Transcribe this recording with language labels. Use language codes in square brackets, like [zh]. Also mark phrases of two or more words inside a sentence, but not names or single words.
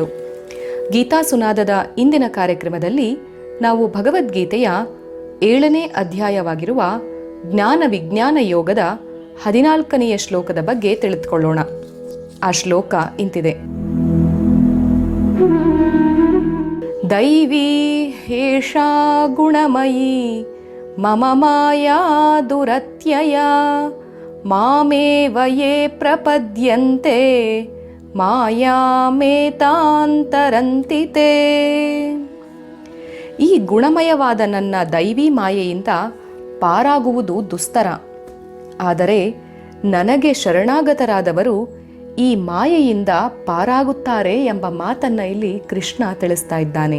[kn] ಗೀತಾ ಸುನಾದದ ಇಂದಿನ ಕಾರ್ಯಕ್ರಮದಲ್ಲಿ ನಾವು ಭಗವದ್ಗೀತೆಯ 7ನೇ ಅಧ್ಯಾಯವಾಗಿರುವ ಜ್ಞಾನ ವಿಜ್ಞಾನ ಯೋಗದ 14ನೆಯ ಶ್ಲೋಕದ ಬಗ್ಗೆ ತಿಳಿದುಕೊಳ್ಳೋಣ. ಆ ಶ್ಲೋಕ ಇಂತಿದೆ: [sa] ದೈವೀ ಹೇಷಾ ಗುಣಮಯೀ ಮಮ ಮಾಯಾ ದುರತ್ಯಯ ಮಾಮೇವ ಯೇ ಪ್ರಪದ್ಯಂತೆ ಮಾಯಾಮೇತಾಂತರಂತಿ ತೇ. [kn] ಈ ಗುಣಮಯವಾದ ನನ್ನ ದೈವಿ ಮಾಯೆಯಿಂದ ಪಾರಾಗುವುದು ದುಸ್ತರ. ಆದರೆ ನನಗೆ ಶರಣಾಗತರಾದವರು ಈ ಮಾಯೆಯಿಂದ ಪಾರಾಗುತ್ತಾರೆ ಎಂಬ ಮಾತನ್ನು ಇಲ್ಲಿ ಕೃಷ್ಣ ತಿಳಿಸ್ತಾ ಇದ್ದಾನೆ.